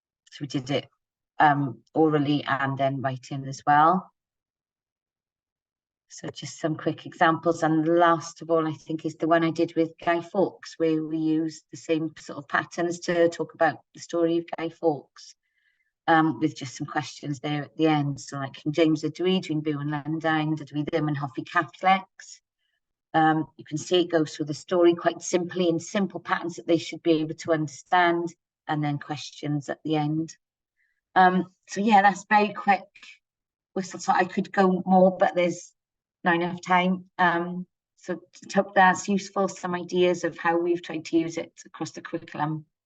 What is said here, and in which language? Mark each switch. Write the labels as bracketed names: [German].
[English] So we did it orally and then writing as well. So just some quick examples, and last of all, I think, is the one I did with Guy Fawkes, where we used the same sort of patterns to talk about the story of Guy Fawkes, with just some questions there at the end. [Welsh] So like, James ydw I, dwi'n byw yn Lundain, dydw I ddim yn hoffi Catholics. [English] You can see it goes through the story quite simply in simple patterns that they should be able to understand, and then questions at the end. So yeah, that's very quick. Whistle stop. I could go more, but there's not enough time. So hope that's useful, some ideas of how we've tried to use it across the curriculum.